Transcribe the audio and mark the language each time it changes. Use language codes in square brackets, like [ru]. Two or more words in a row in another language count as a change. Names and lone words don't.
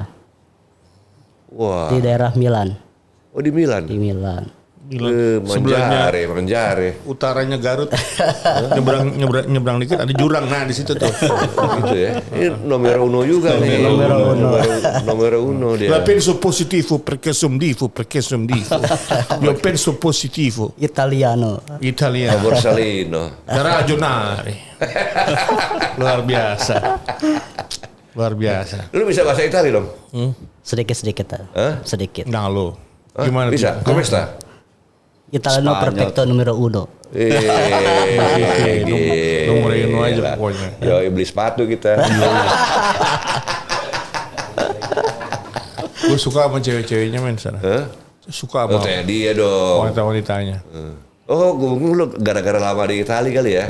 [id] Wah. di daerah Milan, Oh di Milan? di Milan. Sebelahnya Manjare. utaranya Garut. nyebrang dikit ada jurang. Nah, di situ tuh. Gitu ya. Ini nomor uno juga nih. Nomor uno dia. [it] La penso positivo perché son divo. Io penso positivo. Italiano. Italiano. Borsalino. Da ragionare. [id] Luar biasa. Luar biasa. Lu bisa bahasa Itali dong? Sedikit-sedikit. Hah? Sedikit. Nah lo, Hah? gimana? Bisa? tuh? [it] Come sta? Italiano [id] Spanyol. [it] perfecto numero uno. [id] Nomor uno aja pokoknya. Yo, beli sepatu kita. Gue suka sama cewek-ceweknya men sana. Hah? Suka Oh, sama tanya dia dong. wanita-wanitanya. Oh, gue lu gara-gara lama di Itali kali ya?